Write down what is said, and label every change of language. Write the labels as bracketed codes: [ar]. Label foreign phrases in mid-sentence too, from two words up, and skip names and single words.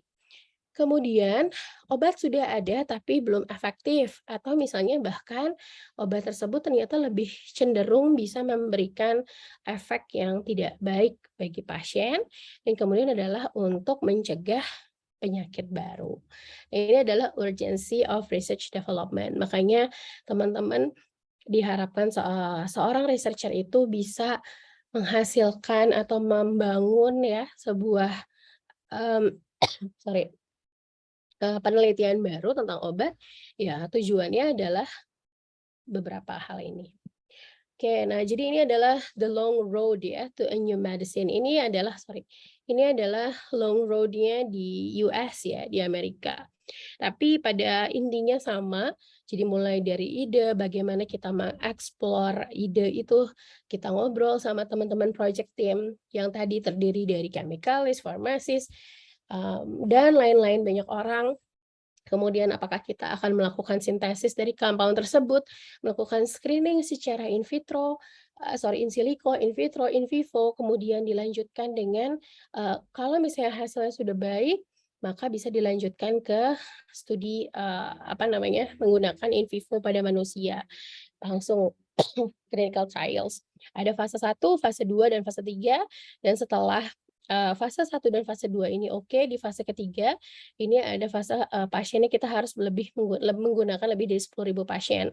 [id] Kemudian, obat sudah ada tapi belum efektif, atau misalnya bahkan obat tersebut ternyata lebih cenderung bisa memberikan efek yang tidak baik bagi pasien, dan kemudian adalah untuk mencegah penyakit baru. Nah, ini adalah [en] urgency of research development. [id] Makanya teman-teman diharapkan seorang researcher itu bisa menghasilkan atau membangun ya sebuah, mmm, sorry, penelitian baru tentang obat, ya tujuannya adalah beberapa hal ini. Oke, nah jadi ini adalah [en] the long road [id] ya [en] to a new medicine. [id] Ini adalah [en] long road- [id] nya di US ya, di Amerika. Tapi pada intinya sama, jadi mulai dari ide, bagaimana kita mengeksplor ide itu, kita ngobrol sama teman-teman [en] project team [id] yang tadi terdiri dari chemicalist, pharmacist, dan lain-lain banyak orang Kemudian apakah kita akan melakukan sintesis dari compound tersebut, melakukan screening secara [la] in vitro, in silico, in vitro, in vivo, [id] kemudian dilanjutkan dengan kalau misalnya hasilnya sudah baik, maka bisa dilanjutkan ke studi menggunakan [la] in vivo [id] pada manusia, langsung [en] clinical trials. [id] Ada fase 1, fase 2, dan fase 3, dan setelah fase 1 dan fase 2 ini oke, di fase ketiga ini ada fase pasiennya kita harus menggunakan lebih dari 10.000 pasien.